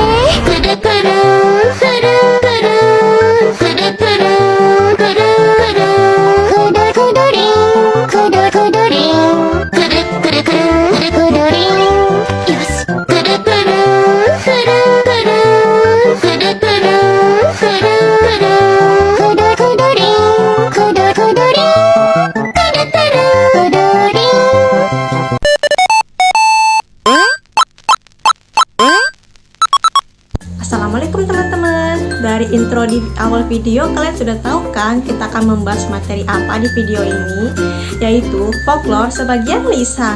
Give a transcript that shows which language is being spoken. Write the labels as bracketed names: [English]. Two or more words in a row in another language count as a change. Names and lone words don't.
[Japanese] くるくるくるくるくるくるくるくるくるくるりんくるくるりんくるくるくるくるくるりん。よし。くるくるくるくるくるくるくるくるくるくるくるりんくるくるりんくるくるりん。 [Indonesian] Assalamualaikum teman-teman. Dari intro di awal video kalian sudah tahu kan kita akan membahas materi apa di video ini, yaitu folklore sebagian lisan.